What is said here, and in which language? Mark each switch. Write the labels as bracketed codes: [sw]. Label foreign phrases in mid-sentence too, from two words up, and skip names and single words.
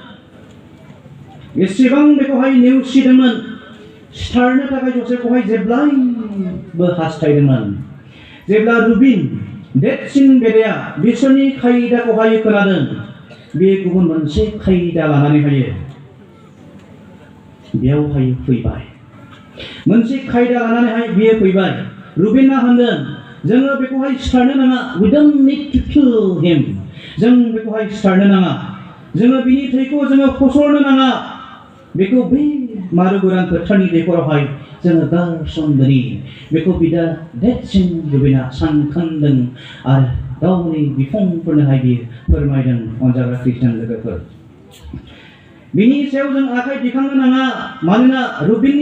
[brx] एसेबां बेखौहाय नेवसिदोंमोन सिथारनो थाखाय जसेफखौहाय जेब्लायबो हास्थायदोंमोन जेब्ला रुबिन देरसिन बेदाया बिसोरनि खायदाखौहाय खोनादों बे गुबुन मोनसे खायदा लानानै हायो बेयावहाय फैबाय मोनसे खायदा लानानैहाय बियो फैबाय रुबिना होनदों जोङो बेखौहाय सिथारनो नाङा [en] we don't need to kill him [brx] जों बेखौहाय सिथारनो नाङा जोङो बिनि थैखौ जोङो फसरनो नाङा बेखौ बै मारु गोरान फोथारनि दैखरावहाय जोङो गारसनदोनि बेखौ बिदा देरसिन रुबिना सानखांदों आरो गावनि बिफंफोरनोहाय बियो फोरमायदों अनजाग्रा ख्रिस्टियान लोगोफोर बिनि सायाव जों आखाइ दिखांनो नाङा मानोना रुबिननि